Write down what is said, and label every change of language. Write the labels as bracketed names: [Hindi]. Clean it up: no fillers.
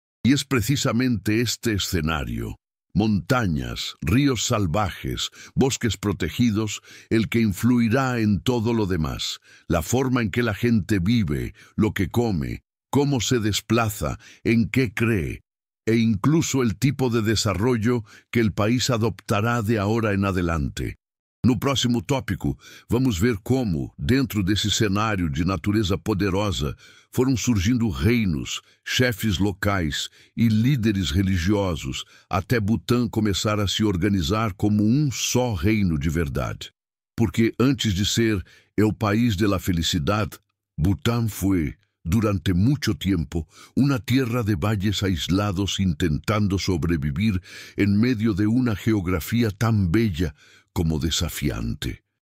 [Spanish] Y es precisamente este escenario, montañas, ríos salvajes, bosques protegidos, el que influirá en todo lo demás, la forma en que la gente vive, lo que come, cómo se desplaza, en qué cree, e incluso el tipo de desarrollo que el país adoptará de ahora en adelante. [Portuguese] No próximo tópico, vamos ver como, dentro desse cenário de natureza poderosa, foram surgindo reinos, chefes locais e líderes religiosos, até Bután começar a se organizar como um só reino de verdade. [Spanish] Porque antes de ser el país de la felicidad, Bután fue, durante mucho tiempo, una tierra de valles aislados intentando sobrevivir en medio de una geografía tan bella como desafiante.